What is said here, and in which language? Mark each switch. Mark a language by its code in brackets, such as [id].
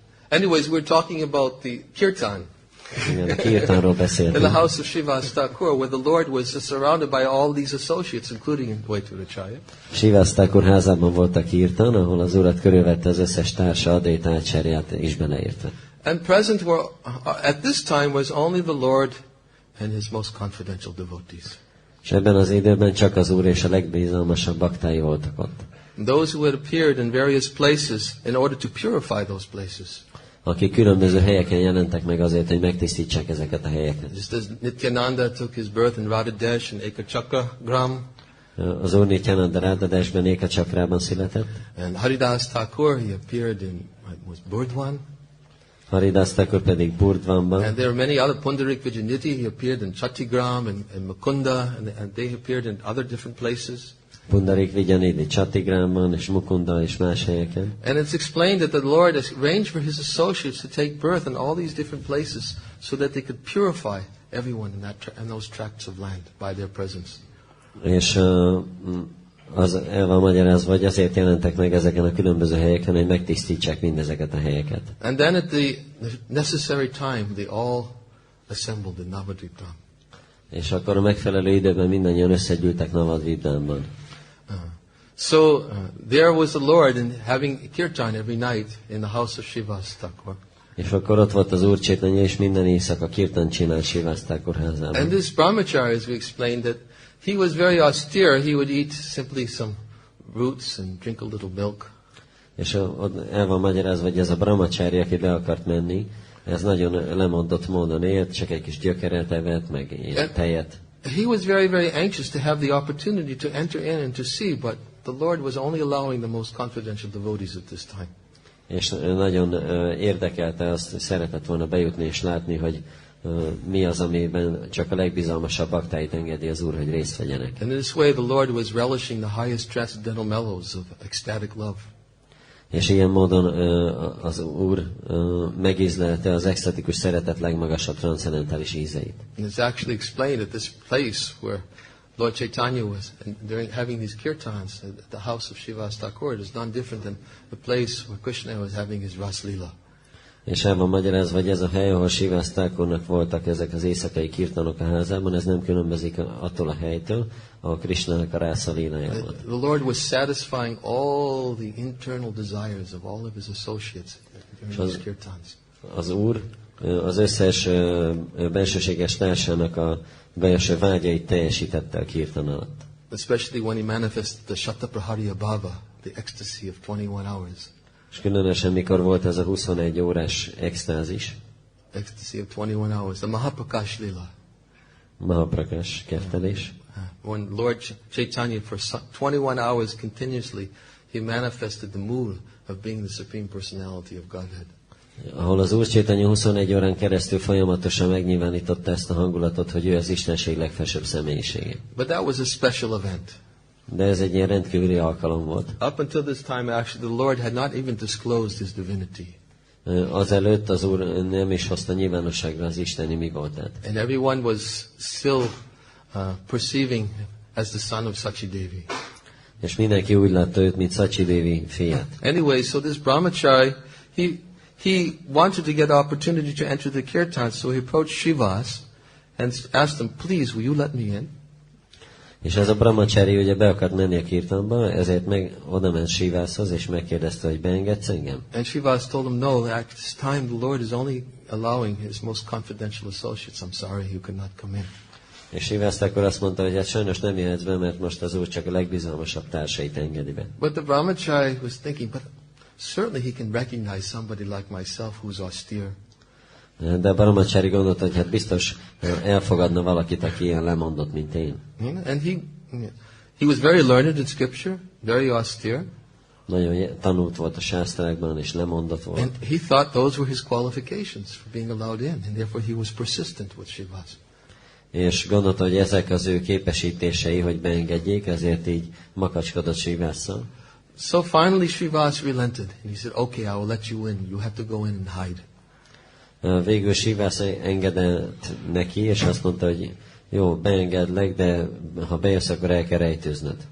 [en] Anyways, we're talking about the kirtan. [hu] Igen, a kirtánról [en] In the [hu] beszéltünk. [en] house of Srivas Thakur, where the Lord was surrounded by all these associates, including Vaitudacharya. [hu] Srivas Thakur házában volt a kirtán, ahol az urat körülvette az összes társa, Advaita-ácsáryát is beleértve. [en] And present were, at this time was only the Lord and his most confidential devotees. [hu] És ebben az időben csak az úr és a legbizalmasabb baktái voltak ott. [en] Those who had appeared in various places in order to purify those places. [hu] Akik különböző helyeken jelentek meg azért, hogy megtisztítsák ezeket a helyeket. [en] Just as Nityananda took his birth in Radhadesh and Ekachakra Gram, [hu] Az úr Nityananda Radhadeshben, Ekachakrában született. [en] and Haridas Thakur, he appeared in was Burdwan, [hu] Haridas Thakur pedig Burdwanban. [en] and there are many other. Pundarik Vijayaniti, he appeared in Chattigram and Mukunda, and they appeared in other different places. [hu] Pundarik Vijayaniti Chattigramban és Mukunda és más helyeken. [en] And it's explained that the Lord has arranged for his associates to take birth in all these different places so that they could purify everyone in those tracts of land by their presence. [hu] És az el van magyarázva, hogy azért jelentek meg ezeken a különböző helyeken, hogy megtisztítsák mindezeket a helyeket. [en] And then at the necessary time, they all assembled in Navadvipam. [hu] És akkor a megfelelő időben mindannyian összegyűltek Navadvipamban. [en] So there was the Lord and having kirtan every night in the house of Srivas Thakur. [hu] És akkor ott volt az Úr Chaitanya, és minden éjszaka kirtan csinált Srivas Thakur házában. [en] And this brahmachari, as we explained, that he was very austere. He would eat simply some roots and drink a little milk. [hu] És ott el van magyarázva, hogy ez a brahmachari, aki be akart menni, ez nagyon lemondott módon élt, csak egy kis gyökeret evett, meg ilyen tejet. [en] He was very, very anxious to have the opportunity to enter in and to see, but the Lord was only allowing the most confidential devotees at this time. [hu] És nagyon érdekelte azt, hogy szeretett volna bejutni és látni, hogy mi az, amiben csak a legbizalmasabb baktáit engedi az Úr, hogy részt vegyenek. [en] And in this way the Lord was relishing the highest transcendental mellows of ecstatic love. [hu] És ilyen módon az Úr megízlelte az extatikus szeretet legmagasabb transzendentális ízeit. [en] And it's actually explained at this place where Lord Chaitanya was during having these kirtans at the house of Srivas Thakur. It is none different than the place where Krishna was having his Ras Leela. [hu] És el van magyarázva, hogy ez a hely, ahol Srivas Thakurnak voltak ezek az éjszakai kirtanok a házában, ez nem különbözik attól a helytől, ahol Krishnának a Rasa Leelája volt. [en] The Lord was satisfying all the internal desires of all of his associates during these kirtans. [hu] Az Úr az összes bensőséges társának a belső vágyait teljesítette a kirtan alatt. [en] Especially when he manifested the Shatapraharya Bhava, the ecstasy of 21 hours. [hu] És különösen mikor volt ez a 21 órás extázis, [en] Ecstasy of 21 hours, the Mahaprakash Leela. [hu] Mahaprakash kertelés. [en] When Lord Chaitanya for 21 hours continuously, he manifested the mood of being the Supreme Personality of Godhead. [hu] Ahol az Úr Chaitanya 21 órán keresztül folyamatosan megnyilvánította ezt a hangulatot, hogy ő az Istenség legfelsőbb személyisége. [en] But that was a special event. [hu] De ez egy ilyen rendkívüli alkalom volt. [en] Up until this time, actually, the Lord had not even disclosed his divinity. [hu] Azelőtt az Úr nem is hozta nyilvánosságra az isteni mi voltát. [en] And everyone was still perceiving as the son of Sachi Devi. [hu] És mindenki úgy látta őt, mint Sachi Devi fiát. [en] Anyway, so this brahmachari, he wanted to get opportunity to enter the kirtan, so he approached Srivas and asked him, please, will you let me in? [hu] És ez a brahmachari ugye be akart menni a kirtanba, ezért meg oda ment Srivashoz, és megkérdezte, hogy beengedsz engem? [en] And Srivas told him, no, at this time the Lord is only allowing his most confidential associates. I'm sorry, you could not come in. [hu] És Srivas akkor azt mondta, hogy hát sajnos nem jöhetsz be, mert most az Úr csak a legbizalmasabb társait engedi be. [en] But the brahmachari was thinking, but certainly he can recognize somebody like myself who's austere. [hu] De Brahmachari gondolta, hogy hát biztos elfogadna valakit, aki ilyen lemondott, mint én. [en] And he was very learned in scripture, very austere. [hu] Nagyon tanult volt a sásztrákban, és lemondott volt. [en] And he thought those were his qualifications for being allowed in, and therefore he was persistent with Srivas. [hu] És gondolta, hogy ezek az ő képesítései, hogy beengedjék, ezért így makacskodott Srivásszal. [en] So finally Srivas relented, and he said, okay, I will let you in. You have to go in and hide. [hu] Végül Srivász engedett neki, és azt mondta, hogy jó, beengedlek, de ha bejössz, akkor el kell rejtőznöd.